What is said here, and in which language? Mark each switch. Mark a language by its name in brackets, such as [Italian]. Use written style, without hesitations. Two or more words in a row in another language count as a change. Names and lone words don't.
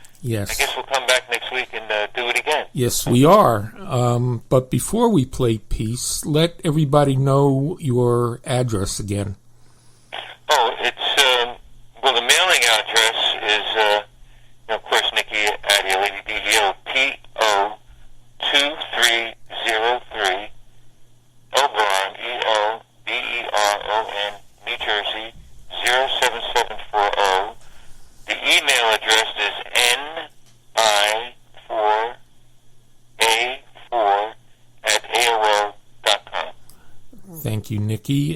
[English] Yes. I guess we'll come back next week and do it again. Yes, we are. But before we play Peace, let everybody know your address again. Oh, it's, well, the mailing address is, of course, Nicky Addeo, ADDEO, P.O. 2303, Oberon, E-O-B-E-R-O-N, New Jersey, 07740. The email address is ni4a4@aol.com. Thank you, Nicky.